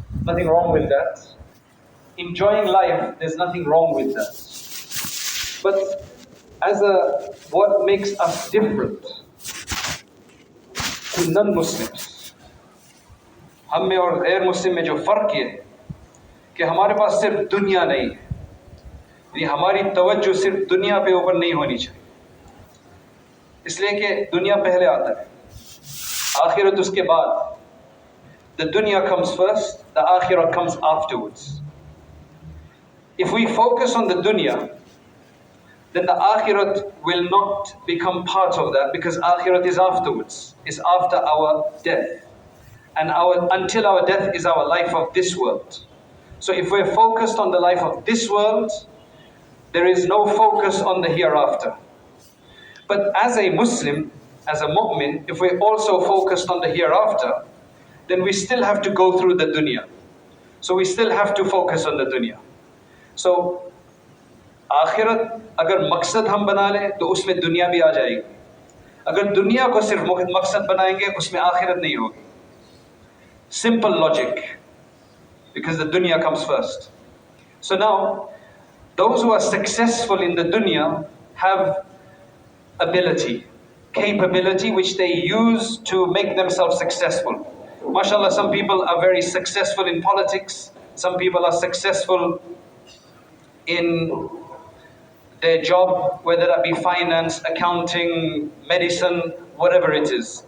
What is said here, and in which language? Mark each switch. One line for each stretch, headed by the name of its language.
English: Nothing wrong with that. Enjoying life, there's nothing wrong with that. But what makes us different to non-Muslims,
Hindi: हम में और गैर मुस्लिम में जो फ़र्क ये है कि हमारे पास सिर्फ दुनिया नहीं है, यानी हमारी तवज्जो सिर्फ दुनिया पे ऊपर नहीं होनी चाहिए, इसलिए कि दुनिया पहले आता है, आखिरत उसके बाद.
English: The dunya comes first, the akhirah comes afterwards. If we focus on the dunya, then the akhirat will not become part of that, because akhirat is afterwards. It's after our death. And until our death is our life of this world. So if we're focused on the life of this world, there is no focus on the hereafter. But as a Muslim, as a mu'min, if we're also focused on the hereafter, then we still have to go through the dunya. So we still have to focus on the dunya.
Hindi: So, आखिरत अगर मकसद हम बना लें तो उसमें दुनिया भी आ जाएगी. अगर दुनिया को सिर्फ मकसद बनाएंगे उसमें आखिरत नहीं होगी.
English: Simple logic, because the dunya comes first. So now, those who are successful in the dunya have ability, capability which they use to make themselves successful. MashaAllah, some people are very successful in politics, some people are successful in their job, whether that be finance, accounting, medicine, whatever it is.